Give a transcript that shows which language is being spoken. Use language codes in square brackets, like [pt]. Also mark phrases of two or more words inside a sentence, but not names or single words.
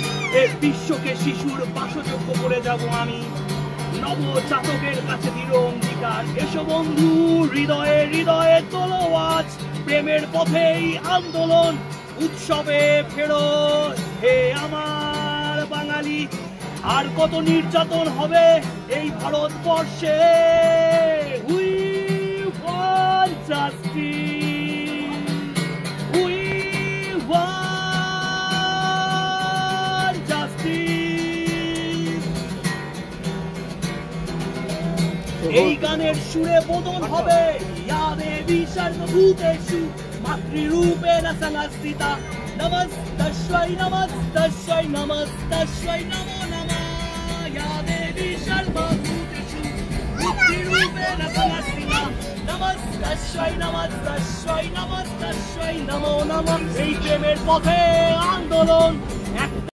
[bn] এই বিশ্বকে শিশুর বাসযোগ্য করে যাব আমি, নবজাতকের কাছে দৃঢ় অঙ্গীকার। এসো বন্ধু, হৃদয়ে হৃদয়ে তোলো আজ প্রেমের পথেই আন্দোলন। উৎসবে ফেরো হে আমার বাঙালি, আর কত নির্যাতন হবে এই ভারতবর্ষে। [en] We want justice, we want justice. [bn] এই গানের সুরে বদল হবে [sa] ইয়াদে বিসর্বভূতেষু মাতৃরূপেণ সংস্থিতা। নমস্তস্যৈ নমস্তস্যৈ নমস্তস্যৈ নমো নমঃ। या देवी सर्वभूतेषु बुद्धिरूपेण संस्थिता। नमस्तस्यै नमस्तस्यै नमस्तस्यै नमो नमः। [bn] এই প্রেমের পথে আন্দোলন, এক